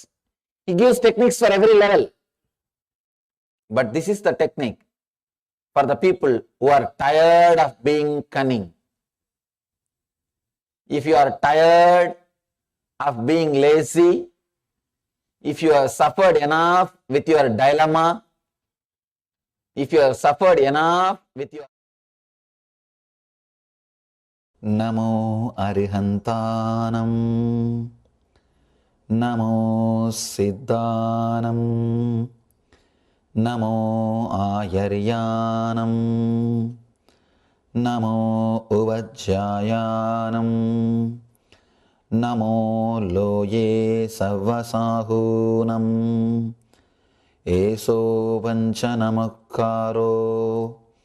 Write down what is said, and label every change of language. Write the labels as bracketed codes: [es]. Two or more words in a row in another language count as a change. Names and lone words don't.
[en] He gives techniques for every level. But this is the technique for the people who are tired of being cunning. If you are tired of being lazy, if you have suffered enough with your dilemma, if you have suffered enough with your [pra] Namo Arihantanam, Namo Siddhanam, Namo Ayaryanam, Namo Uvajjayanam, Namo Loye Savasahunam, Eso Vanchanamakaro,